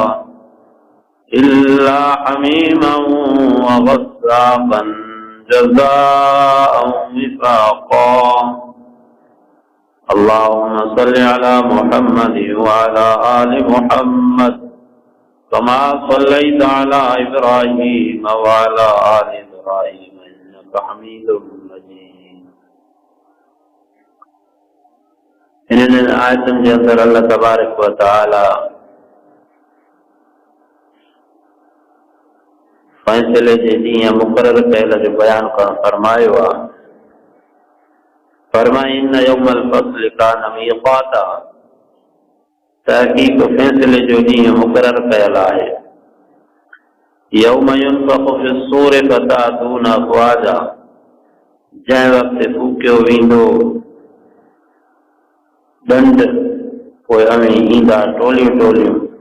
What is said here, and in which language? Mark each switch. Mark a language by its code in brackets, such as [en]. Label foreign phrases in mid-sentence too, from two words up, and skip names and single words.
[ar] إلا حميما وغساقا جزاء وفاقا اللهم صل على محمد وعلى آل محمد كما صليت على إبراهيم وعلى آل إبراهيم إنك حميد مجيد [sd] इन आयतन के अंदर अल्लाह [ar] تبارك وتعالى [sd] फैसले जे ॾींहं मुक़रर कयल जो बयान करण फरमायो आहे। [ar] फरमाई إن يوم الفصل كان ميقاتا, [sd] तहक़ीक़ फैसले जो ॾींहं मुक़रर कयल आहे। [ar] يوم ينفخ في الصور فتأتون أفواجا, [sd] जंहिं वक़्तु फूकियो वेंदो दंड पोइ अवी ईंदा टोलियूं टोलियूं।